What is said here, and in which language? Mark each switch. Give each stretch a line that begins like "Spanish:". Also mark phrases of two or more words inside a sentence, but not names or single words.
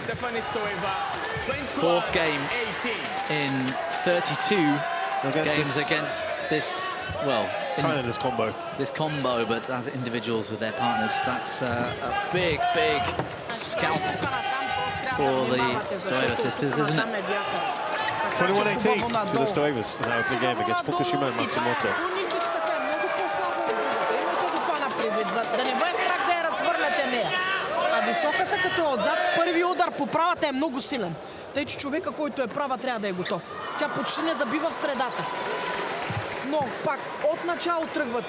English: Fourth game in 32 games against this, well... kind of this combo. This combo, but as individuals with their partners, that's a big, big scalp for the Stoeva sisters, isn't it? 21-18 to the Stoevas in our opening game against Fukushima and Matsumoto.
Bulgarian: Високата като е отзад, първи удар по правата е много силен. Тъй, че човека, който е права, трябва да е готов. Тя почти не забива в средата. Но пак, от начало тръгвате.